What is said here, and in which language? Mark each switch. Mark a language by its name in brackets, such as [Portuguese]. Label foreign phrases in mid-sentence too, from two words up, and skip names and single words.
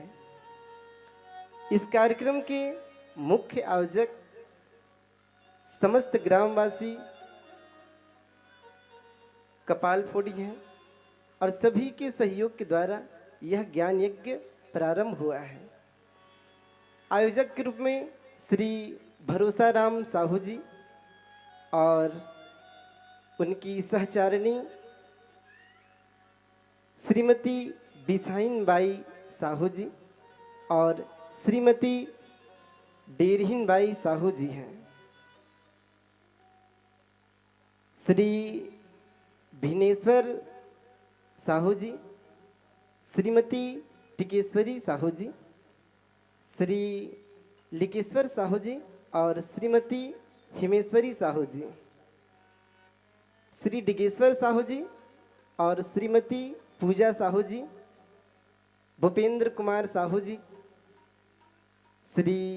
[Hindi] इस कार्यक्रम के मुख्य आयोजक समस्त ग्रामवासी कपालफोड़ी हैं और सभी के सहयोग के द्वारा यह ज्ञान यज्ञ प्रारंभ हुआ है। आयोजक के रूप में श्री भरोसा राम साहू जी और उनकी सहचारिणी श्रीमती बिसाइन बाई साहू जी और श्रीमती डेरहीन बाई साहू जी हैं। श्री भिनेश्वर साहू जी, श्रीमती टिकेश्वरी साहू जी, श्री लिकेश्वर साहू जी और श्रीमती हिमेश्वरी साहू जी, श्री डिगेश्वर साहू जी और श्रीमती पूजा साहू जी, भूपेंद्र कुमार साहू जी, श्री